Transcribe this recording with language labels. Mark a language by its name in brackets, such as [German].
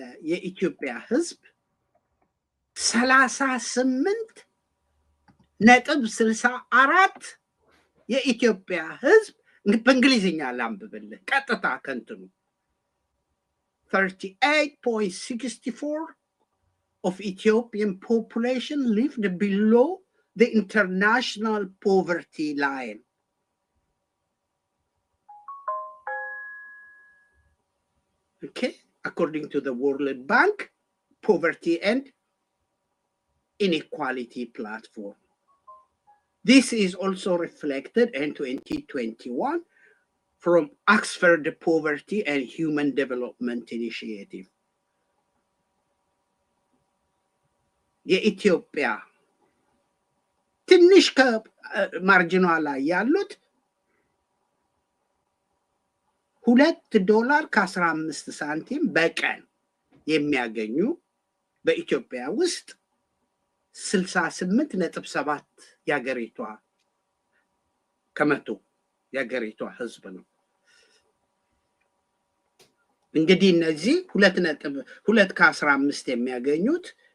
[Amharic] የኢትዮጵያ ህዝብ 38.64 የኢትዮጵያ ህዝብ በእንግሊዝኛ ላንብብልህ ቀጥታ ከንትኑ [English] 38.64 of Ethiopian population lived below the international poverty line. Okay, according to the World Bank Poverty and Inequality Platform. This is also reflected in 2021 from Oxford Poverty and Human Development Initiative. [Amharic] የኢትዮጵያ ትንሽ ከማርጂኗ ላይ ያሉት $2.15 በቀን የሚያገኙ በኢትዮጵያ ውስጥ 68.7 የሀገሪቷ ከመቶ የሀገሪቷ ህዝብ ነው። እንግዲህ እነዚህ 2.15 የሚያገኙት